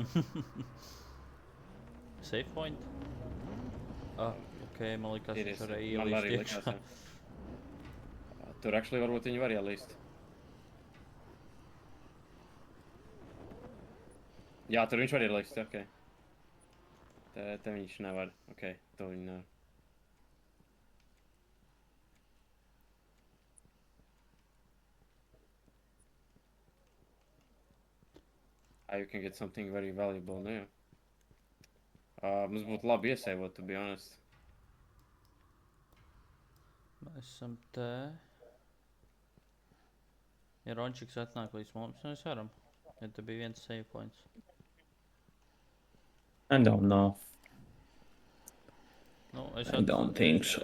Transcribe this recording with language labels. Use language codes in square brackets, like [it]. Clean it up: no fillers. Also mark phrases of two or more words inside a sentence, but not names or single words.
[en] Save point? Ah, ok, [lv] man likās, Ir, viņš ir. varēja Man arī ielīst likās, iekšā. jā. Tur actually varbūt viņi var ielīst. Jā, tur viņš var ielīst, ok. Te viņš nevar, ok, to viņi nevar. [en] You can get something very valuable, [lv] nu jā. Mums būtu labi iesaivot, [en] to be honest. [lv] Mēs esam te. Ja Rončiks atnāk līdz mums, mēs varam. Ja te bija viens [en] save points. I don't know. [lv] Nu, es [en] I don't think so.